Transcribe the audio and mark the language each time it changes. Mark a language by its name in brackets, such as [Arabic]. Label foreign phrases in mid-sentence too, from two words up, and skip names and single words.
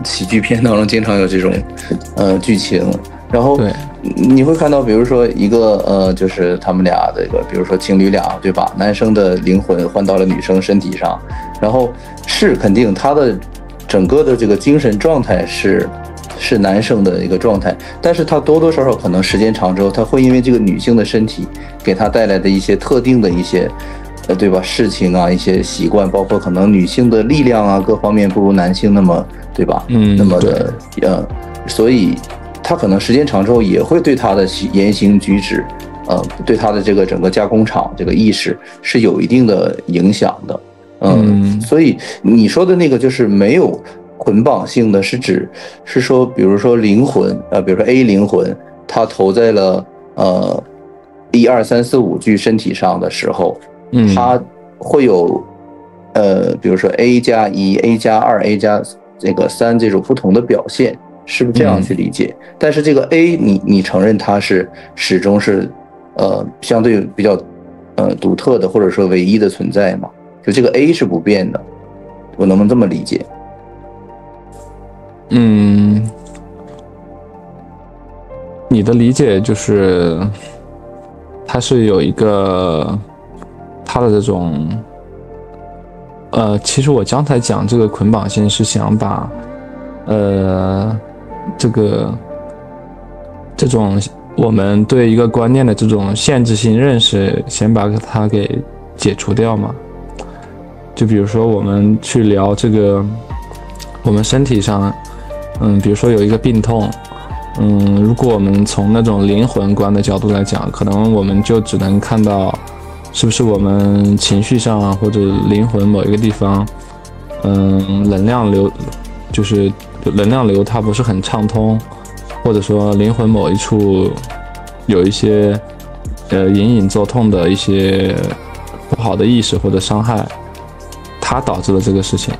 [Chinese] 喜劇片當中經常有這種劇情，然後你會看到，比如說一個就是他們倆的一個，比如說情侶倆，對吧？男生的靈魂換到了女生身體上，然後是肯定他的整個的這個精神狀態是男生的一個狀態，但是他多多少少可能時間長之後，他會因為這個女性的身體給他帶來的一些特定的一些對吧，事情啊，一些習慣，包括可能女性的力量啊，各方面不如男性那麼，对吧？那麼的所以他可能时间长之后也會對他的言行舉止，對他的這個整個加工廠這個意識是有一定的影響的。所以你說的那個就是沒有捆綁性的，是指是說，比如說靈魂，比如說 A 靈魂，它投在了1、2、3、4、5具身體上的時候。它會有比如說 A+1、A+2、A+ 這個3這種不同的表現，是不是這樣去理解？但是這個 A 你承認它是始終是相對比較獨特的或者說唯一的存在嘛？就這個 A 是不變的，我能不能這麼理解？你的理解就是它是有一個它的這種其實我剛才講這個捆綁性是想把這種我們對一個觀念的這種限制性認識先把它給解除掉嘛。就比如說我們去聊这个我們身體上比如說有一個病痛，如果我們從那種靈魂觀的角度來講，可能我們就只能看到是不是我們情緒上或者靈魂某一個地方能量流就是能量流它不是很暢通，或者說靈魂某一處有一些隱隱作痛的一些不好的意識或者傷害，它導致了這個事情。